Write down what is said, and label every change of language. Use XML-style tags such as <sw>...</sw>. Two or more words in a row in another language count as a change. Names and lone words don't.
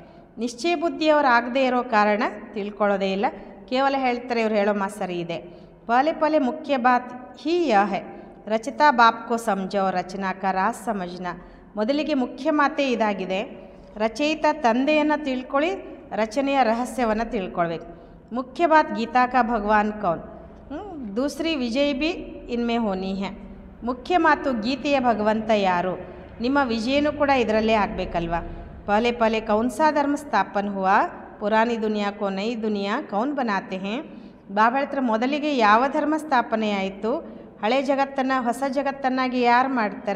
<kn>ನಿಶ್ಚಯ ಬುದ್ಧಿಯವರು ಆಗದೇ ಇರೋ ಕಾರಣ ತಿಳ್ಕೊಳ್ಳೋದೇ ಇಲ್ಲ, ಕೇವಲ ಹೇಳ್ತಾರೆ ಇವ್ರು ಹೇಳೋ ಮಾತು ಸರಿ ಇದೆ.</kn> <hi>पहले पहले मुख्य बात ही यह है, रचता बाप को समझो, रचना का राज़ समझना.</hi> <kn>ಮೊದಲಿಗೆ ಮುಖ್ಯ ಮಾತೇ ಇದಾಗಿದೆ, ರಚಯಿತ ತಂದೆಯನ್ನು ತಿಳ್ಕೊಳ್ಳಿ, ರಚನೆಯ ರಹಸ್ಯವನ್ನು ತಿಳ್ಕೊಳ್ಬೇಕು.</kn> <hi>मुख्य बात गीता का भगवान कौन, दूसरी विजय भी इनमें होनी है.</hi> <kn>ಮುಖ್ಯ ಮಾತು ಗೀತೆಯ ಭಗವಂತ ಯಾರು, ನಿಮ್ಮ ವಿಜಯನೂ ಕೂಡ ಇದರಲ್ಲೇ ಆಗಬೇಕಲ್ವ.</kn> <hi>पहले पहले कौन सा धर्म स्थापन हुआ, पुरानी दुनिया को नई दुनिया कौन बनाते हैं.</hi> <kn>ಬಾಬಾ ಹೇಳ್ತಾರೆ, ಮೊದಲಿಗೆ ಯಾವ ಧರ್ಮ ಸ್ಥಾಪನೆ ಆಯಿತು, ಹಳೆ ಜಗತ್ತನ್ನು ಹೊಸ ಜಗತ್ತನ್ನಾಗಿ ಯಾರು ಮಾಡ್ತಾರೆ?</kn>